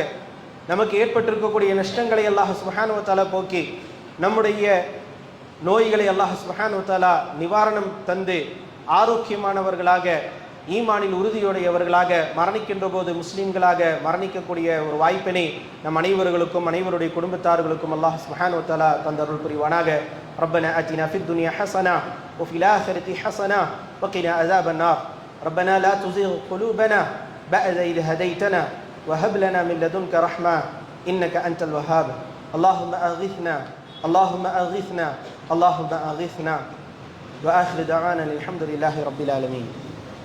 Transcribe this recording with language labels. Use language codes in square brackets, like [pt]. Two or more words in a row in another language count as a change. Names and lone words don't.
[ta] நமக்கு ஏற்பட்டிருக்கக்கூடிய நஷ்டங்களை [ar] الله سبحانه وتعالى [ta] போக்கி நம்முடைய நோய்களை [ar] الله سبحانه وتعالى [ta] நிவாரணம் தந்து ஆரோக்கியமானவர்களாக, ஈமானில் உறுதியுடையவர்களாக மரணிக்கின்ற போது முஸ்லீம்களாக மரணிக்கக்கூடிய ஒரு வாய்ப்பினை நம் அனைவர்களுக்கும் அனைவருடைய குடும்பத்தார்களுக்கும் [ar] الله سبحانه وتعالى [ta] தந்தருள் புரிவானாக. [ar] ربنا آتنا في الدنيا حسنة وفي الآخرة حسنة وقنا عذاب النار. ربنا لا تزغ قلوبنا بعد إذ هديتنا وهب لنا من لدنك رحمة إنك أنت الوهاب. اللهم أغثنا اللهم أغثنا اللهم أغثنا. وآخر دعوانا الحمد لله رب العالمين.